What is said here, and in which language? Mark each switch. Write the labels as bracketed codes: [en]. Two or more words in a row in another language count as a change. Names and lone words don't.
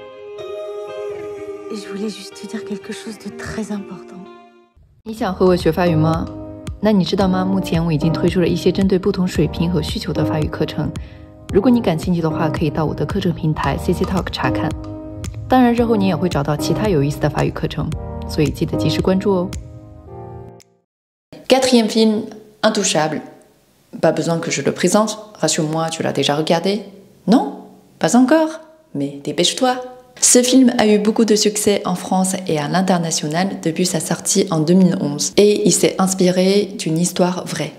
[fr] Je voulais juste te dire quelque chose de très important. [zh] 你想和我学法语吗？那你知道吗？目前我已经推出了一些针对不同水平和需求的法语课程。如果你感兴趣的话，可以到我的课程平台 CC Talk 查看。当然，日后你也会找到其他有意思的法语课程，所以记得及时关注哦。 [fr] Quatrième film, Intouchable. Pas besoin que je le présente. Rassure-moi, tu l'as déjà regardé? Non? Pas encore? Mais dépêche-toi. Ce film a eu beaucoup de succès en France et à l'international depuis sa sortie en 2011 et il s'est inspiré d'une histoire vraie.